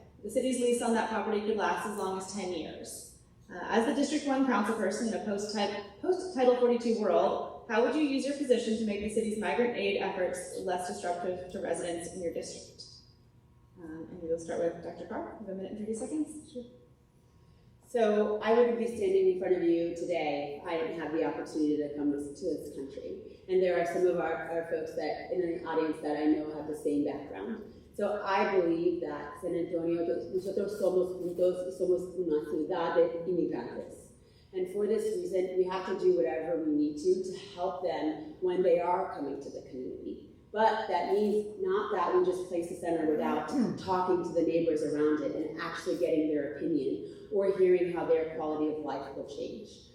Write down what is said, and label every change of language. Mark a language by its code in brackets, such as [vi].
[en] The city's lease on that property could last as long as 10 years. As the District 1 councilperson in a post-Title 42 world, how would you use your position to make the city's migrant aid efforts less disruptive to residents in your district? And we'll start with Dr. Kaur. You have a minute and 30 seconds. Sure. So I wouldn't be standing in front of you today if I didn't have the opportunity to come to this country. And there are some of our folks that in the audience that I know have the same background. So I believe that San Antonio, [es] nosotros somos una ciudad de inmigrantes. [en] And for this reason, we have to do whatever we need to help them when they are coming to the community. But that means not that we just place a center without talking to the neighbors around it and actually getting their opinion or hearing how their quality of life will change.